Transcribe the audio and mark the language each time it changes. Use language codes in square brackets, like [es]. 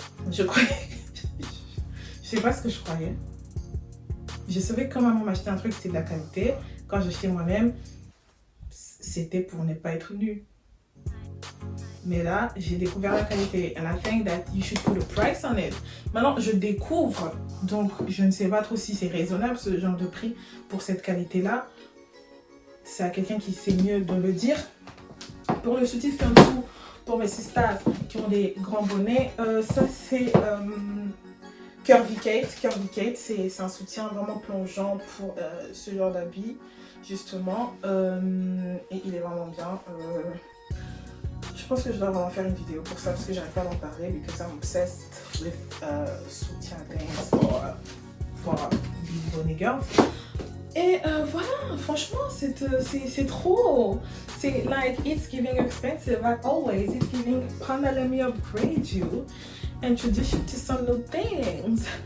[fr] Je croyais... je sais pas ce que je croyais. Je savais que quand maman m'achetait un truc, c'était de la qualité. Quand j'achetais moi-même, c'était pour ne pas être nue. Mais là, j'ai découvert la qualité. [en] And I think that you should put a price on it. [fr] Maintenant, je découvre. Donc, je ne sais pas trop si c'est raisonnable, ce genre de prix pour cette qualité-là. C'est à quelqu'un qui sait mieux de le dire. Pour le soutif qui est en dessous, pour mes sisters qui ont des grands bonnets, ça c'est Curvy Kate. Curvy Kate, c'est un soutien vraiment plongeant pour ce genre d'habit, justement. Et il est vraiment bien. Je pense que je dois vraiment faire une vidéo pour ça parce que j'arrive pas à en parler [en] because I'm obsessed with soutien dance for big bonnet girls. [fr] Et voilà, franchement, c'est trop. [en] C'est like, it's giving expensive like always. It's giving, Pana, let me upgrade you. Introduce you to some new things.